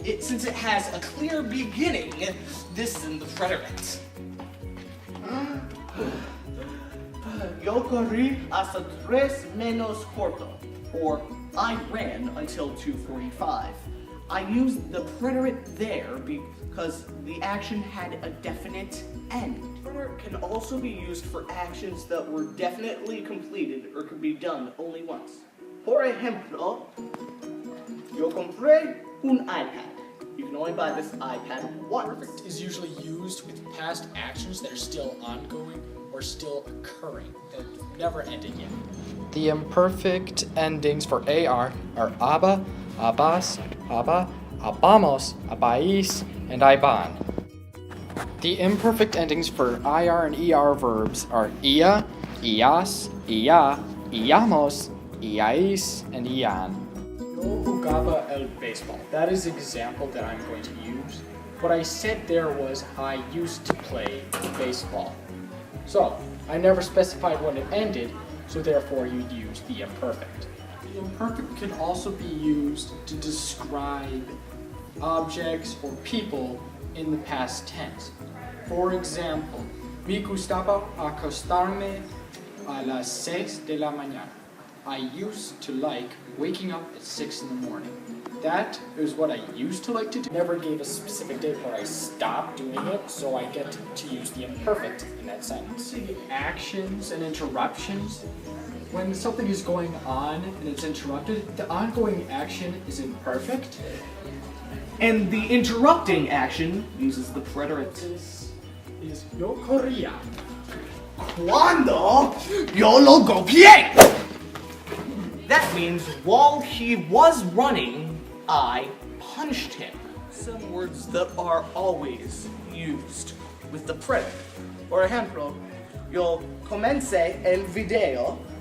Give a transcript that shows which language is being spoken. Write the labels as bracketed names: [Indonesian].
[English] Since it has a clear beginning, this is in the preterite. [Spanish] Yo corrí hasta 3 menos cuarto. [English] Or I ran until 2:45. I used the preterite there because the action had a definite end. Preterite can also be used for actions that were definitely completed or could be done only once. [Spanish] Por ejemplo, yo compré un iPad. [English] You can only buy this iPad once. Imperfect is usually used with past actions that are still ongoing or still occurring, that never ended yet. The imperfect endings for AR are aba, abas, aba, abamos, abais, and iban. The imperfect endings for IR and ER verbs are ia, ias, ia, iamos, iais, and ian. [Spanish] Yo jugaba el baseball. [English] That is the example that I'm going to use. What I said there was I used to play baseball. So, I never specified when it ended, so therefore you'd use the imperfect. The imperfect can also be used to describe objects or people in the past tense. For example, [Spanish] me gustaba acostarme a las 6 de la mañana. [English] I used to like waking up at 6 in the morning. That is what I used to like to do. Never gave a specific date where I stopped doing it, so I get to use the imperfect in that sentence. The actions and interruptions. When something is going on and it's interrupted, the ongoing action is imperfect. And the interrupting action uses the preterite. [Spanish] Is yo corría. Cuando yo lo golpeé. [English] That means while he was running, I punched him. Some words that are always used with the preterite. [Spanish] Por ejemplo, yo comencé el video.